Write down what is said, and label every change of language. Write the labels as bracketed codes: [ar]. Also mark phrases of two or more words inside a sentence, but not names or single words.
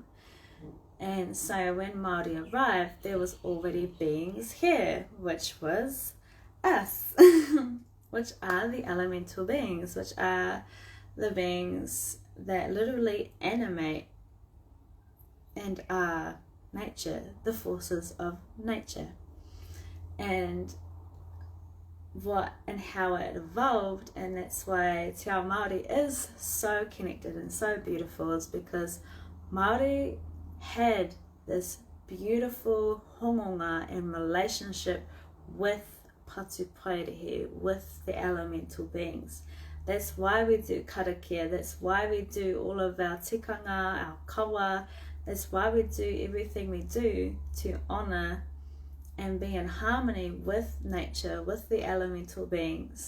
[en] And so when Māori arrived, there was already beings here, which was us, which are the elemental beings, which are the beings that literally animate and are nature, the forces of nature. And what and how it evolved, and that's why [mi] te ao Māori [en] is so connected and so beautiful, is because Māori had this beautiful hongonga and relationship with patupaiarehe, with the elemental beings. That's why we do karakia, that's why we do all of our tikanga, our kawa, that's why we do everything we do to honour and be in harmony with nature, with the elemental beings.